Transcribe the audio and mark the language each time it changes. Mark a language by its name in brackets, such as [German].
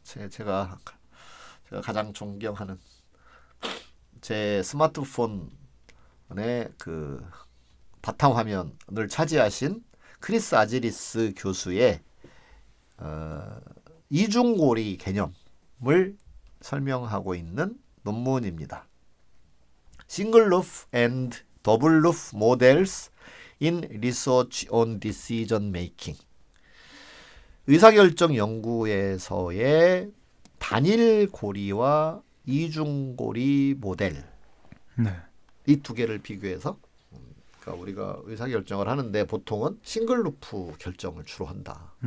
[Korean] 제가 가장 존경하는 제 스마트폰의 그 바탕화면을 차지하신 크리스 아지리스 교수의 이중고리 개념을 설명하고 있는 논문입니다. [English] Single loop and double loop models in research on decision making. [Korean] 의사결정 연구에서의 단일 고리와 이중 고리 모델. 네. 이 두 개를 비교해서 그러니까 우리가 의사결정을 하는데 보통은 싱글루프 결정을 주로 한다.